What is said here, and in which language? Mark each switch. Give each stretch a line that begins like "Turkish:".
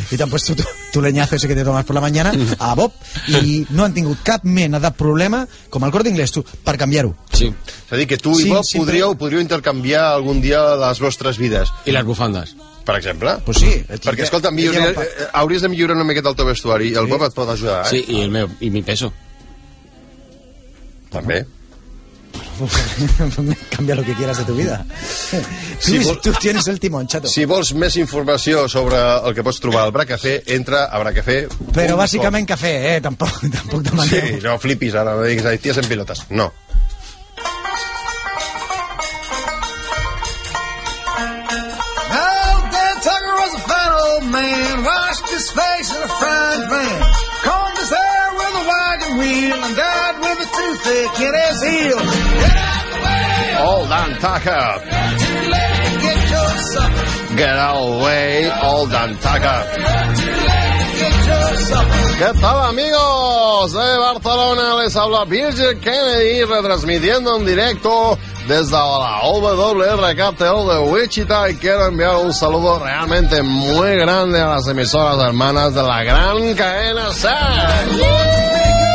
Catalan: I t'han posat
Spanish: tu leñazo ese que te tomas por la mañana
Catalan: a Bob, i no han tingut cap mena de problema, com el Corte Inglés, tu, per canviar-ho. Sí. És a dir, que tu i Bob podríeu intercanviar algun dia les vostres vides. I les bufandes. Per exemple? Pues sí. Perquè, escolta, hauries de millorar una miqueta el teu vestuari, i el Bob et pot ajudar, eh? Sí, i el meu, i
Spanish: mi peso.
Catalan: També.
Spanish: Canvia lo que quieras de tu vida. Tu tienes el timón, chato.
Catalan: Si vols més informació sobre el que pots trobar al Bracafé, entra a Bracafé. Però bàsicament cafè, eh? Tampoc demaneu. Sí, no flipis ara, no diguis, ties en pilotes. No.
English: Well, Dan Tucker was a fat old man. Washed his face in a frying pan. Combed his hair with a wagon wheel. And died with a toothache in his heel. Old Dan Tucker. Get out of the way, Old Dan Tucker.
Spanish: ¿Qué tal, amigos de Barcelona? Les habla Virgil Kennedy, retransmitiendo en directo desde la WRKTO de Wichita, y quiero enviar un saludo realmente muy grande a las emisoras hermanas de la gran cadena SER.